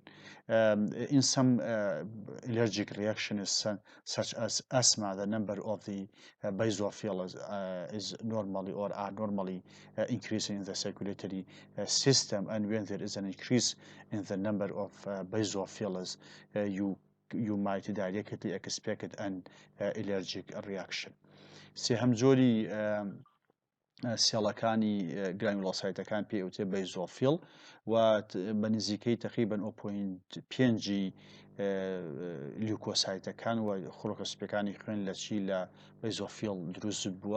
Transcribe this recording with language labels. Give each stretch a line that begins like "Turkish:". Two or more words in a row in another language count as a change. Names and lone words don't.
English: In some allergic reactions such as asthma, the number of the basophils is normally or are normally increasing in the circulatory system, and when there is an increase in the number of basophils, you might directly expect an allergic reaction.
Central Kurdish: سێهەم جۆری سێڵەکانی گرانیولۆسایتەکان پێوتێ بەیزۆفیل و بە نزیکەی تقریباً 0.5 لیوکۆسایتەکان و خۆڵکەسپەکانی خوێن لە چی لە بەیزۆفیل دروست بووە.